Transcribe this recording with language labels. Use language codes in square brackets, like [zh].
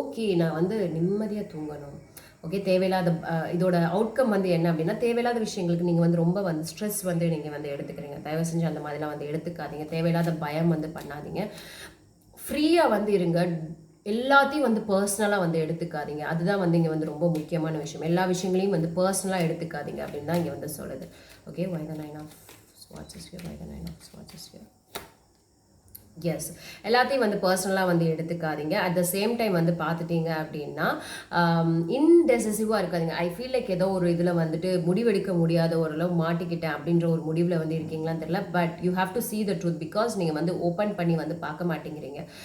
[ta] Okay, நான் வந்து நிம்மதியாக தூங்கணும். ஓகே, தேவையில்லாத இதோட அவுட்கம் வந்து என்ன அப்படின்னா தேவையில்லாத விஷயங்களுக்கு நீங்கள் வந்து ரொம்ப வந்து ஸ்ட்ரெஸ் வந்து நீங்கள் வந்து எடுத்துக்கிறீங்க. தயவு செஞ்சு அந்த மாதிரிலாம் வந்து எடுத்துக்காதீங்க. தேவையில்லாத பயம் வந்து பண்ணாதீங்க. ஃப்ரீயாக வந்து இருங்க. எல்லாத்தையும் வந்து பர்சனலாக வந்து எடுத்துக்காதீங்க. அதுதான் வந்து இங்கே வந்து ரொம்ப முக்கியமான விஷயம். எல்லா விஷயங்களையும் வந்து பர்சனலாக எடுத்துக்காதீங்க அப்படின்னு தான் இங்கே வந்து சொல்லுது. Okay, [en] why the 9 of Swords is here. Why the Nine of Swords is here? [ta] S, எல்லாத்தையும் வந்து பர்சனலாக வந்து எடுத்துக்காதீங்க. அட் த சேம் டைம் வந்து பார்த்துட்டீங்க அப்படின்னா இன்டெசிசிவாக இருக்காதிங்க. ஐ ஃபீல் லைக் ஏதோ ஒரு இதில் வந்துட்டு முடிவெடுக்க முடியாத ஓரளவு மாட்டிக்கிட்டேன் அப்படின்ற ஒரு முடிவில் வந்து இருக்கீங்களான்னு தெரியல. [en] but you have to see the truth because [ta] நீங்கள் வந்து ஓப்பன் பண்ணி வந்து பார்க்க மாட்டேங்கிறீங்க.